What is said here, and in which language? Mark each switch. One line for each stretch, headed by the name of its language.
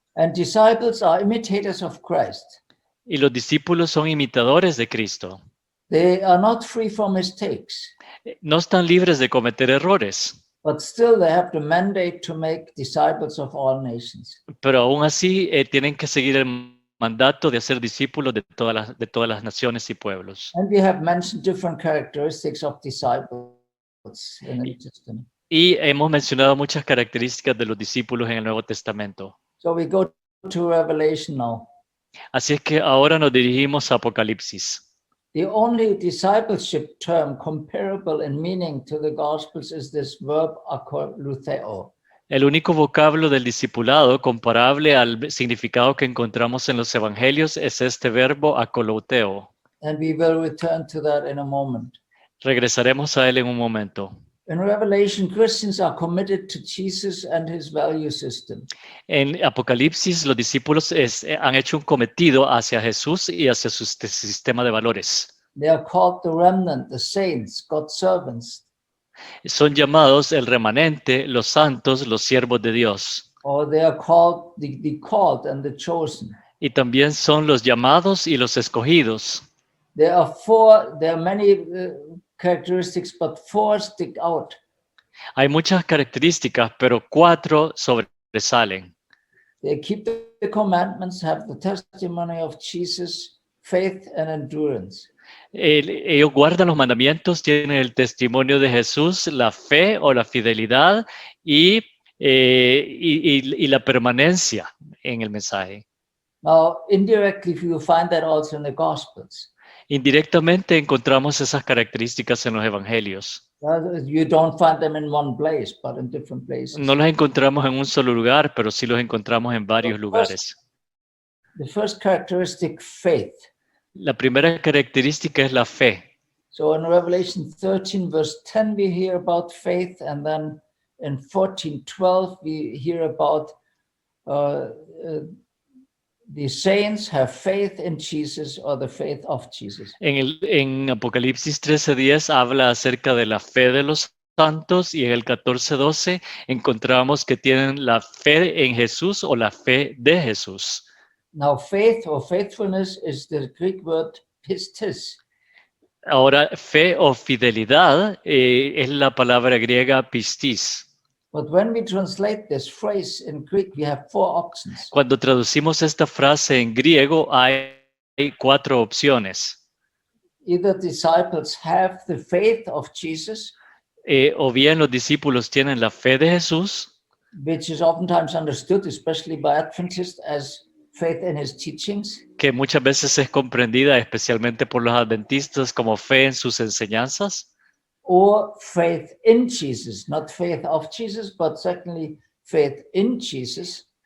English: And disciples are imitators of Christ.
Spanish: Y los discípulos son imitadores de Cristo.
English: They are not free from mistakes,
Spanish: No están libres de cometer errores,
English: but still they have the mandate to make disciples of all nations.
Spanish: pero aún así tienen que seguir el mandato de hacer discípulos de todas las naciones y pueblos.
English: And we have mentioned different characteristics of disciples in the New Testament.
Spanish: Y hemos mencionado muchas características de los discípulos en el Nuevo Testamento.
English: So we go to Revelation now.
Spanish: Así es que ahora nos dirigimos a Apocalipsis.
English: The only discipleship term comparable in meaning to the Gospels is this verb akoloutheo.
Spanish: El único vocablo del discipulado comparable al significado que encontramos en los evangelios es este verbo akolouteo.
English: And we will return to that in a moment.
Spanish: Regresaremos a él en un momento.
English: In Revelation, Christians are committed to Jesus and his value system.
Spanish: En Apocalipsis, los discípulos han hecho un cometido hacia Jesús y hacia su sistema de valores.
English: They are called the remnant, the saints, God's servants,
Spanish: Son llamados el remanente, los santos, los siervos de Dios.
English: or they are called the called and the chosen.
Spanish: Y también son los llamados y los escogidos.
English: There are many characteristics, but four stick out.
Spanish: Hay muchas características, pero 4 sobresalen.
English: They keep the commandments, have the testimony of Jesus, faith and endurance.
Spanish: Ellos guardan los mandamientos, tienen el testimonio de Jesús, la fe o la fidelidad y la permanencia en el mensaje.
English: Now, indirectly, you find that also in the Gospels.
Spanish: Indirectamente encontramos esas características en los evangelios.
English: You don't find them in one place, but in different places.
Spanish: No los encontramos en un solo lugar, pero sí los encontramos en varios lugares.
English: The first characteristic, faith.
Spanish: La primera característica es la fe.
English: So in Revelation 13, verse 10, we hear about faith, and then in 14:12, we hear about the saints have faith in Jesus, or the faith of Jesus.
Spanish: En Apocalipsis 13:10 habla acerca de la fe de los santos y en el 14:12 encontramos que tienen la fe en Jesús o la fe de Jesús.
English: Now, faith or faithfulness is the Greek word pistis.
Spanish: Ahora, fe o fidelidad es la palabra griega pistis.
English: But when we translate this phrase in Greek, we have four options.
Spanish: Cuando traducimos esta frase en griego hay 4 opciones.
English: Either disciples have the faith of Jesus,
Spanish: O bien los discípulos tienen la fe de Jesús,
English: which is oftentimes understood, especially by Adventists, as faith in his teachings,
Spanish: que muchas veces es comprendida especialmente por los adventistas como fe en sus enseñanzas,
English: or faith in Jesus, not faith of Jesus, but secondly, faith in Jesus.